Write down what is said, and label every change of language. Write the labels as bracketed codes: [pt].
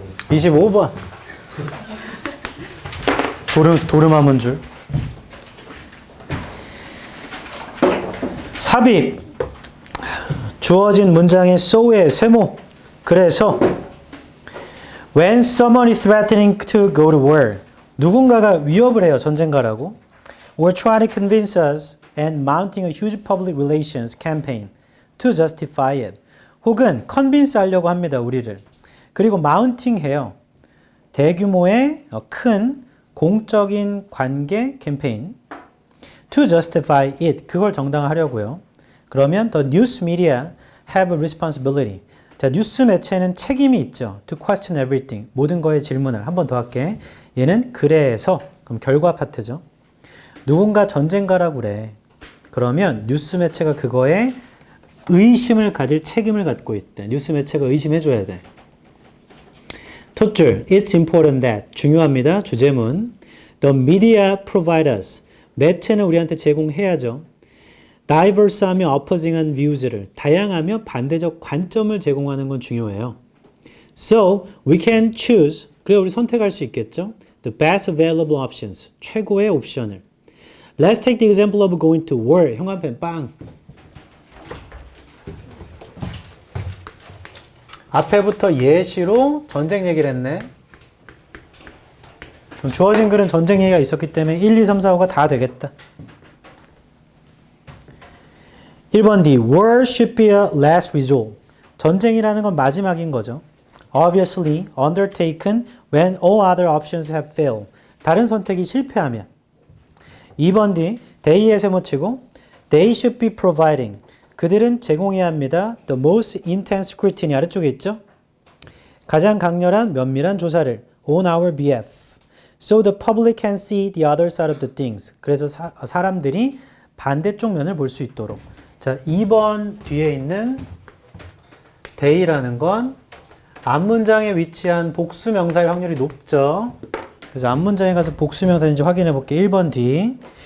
[ko] 25번. 도르마문 줄. 삽입. 주어진 문장의 so의 세모. [en] 그래서 when someone is threatening to go to war. [ko] 누군가가 위협을 해요. 전쟁가라고. [en] or trying to convince us and mounting a huge public relations campaign to justify it. [ko] 혹은 convince 하려고 합니다. 우리를. 그리고 mounting 해요. 대규모의 큰 공적인 관계 캠페인 [en] to justify it. [ko] 그걸 정당화하려고요. [en] 그러면 the news media have a responsibility. [ko] 자, 뉴스 매체는 책임이 있죠. [en] To question everything. [ko] 모든 거에 질문을. 한 번 더 할게. 얘는 그래서 그럼 결과 파트죠. 누군가 전쟁가라고 그래. 그러면 뉴스 매체가 그거에 의심을 가질 책임을 갖고 있대. 뉴스 매체가 의심해줘야 돼. [en] 첫줄, it's important that. [ko] 중요합니다. 주제문. [en] The media provide us. [ko] 매체는 우리한테 제공해야죠. diverse하며 opposing한 views를, 다양하며 반대적 관점을 제공하는 건 중요해요. [en] So, we can choose. [ko] 그래, 우리 선택할 수 있겠죠? [en] The best available options. [ko] 최고의 옵션을. [en] Let's take the example of going to war. [ko] 형광펜 빵. 앞에부터 예시로 전쟁 얘기를 했네. 주어진 글은 전쟁 얘기가 있었기 때문에 1, 2, 3, 4, 5가 다 되겠다. [en] 1번 D. War should be a last resort. [ko] 전쟁이라는 건 마지막인 거죠. [en] Obviously undertaken when all other options have failed. [ko] 다른 선택이 실패하면. 2번 D. They의 세모치고 [en] They should be providing. [ko] 그들은 제공해야 합니다. [en] The most intense scrutiny [ko] 아래쪽에 있죠. 가장 강렬한 면밀한 조사를 [en] on our behalf. So the public can see the other side of the things. [ko] 그래서 사람들이 반대쪽 면을 볼 수 있도록. 자, 2번 뒤에 있는 they라는 건 앞문장에 위치한 복수명사일 확률이 높죠. 그래서 앞문장에 가서 복수명사인지 확인해 볼게요. 1번 뒤.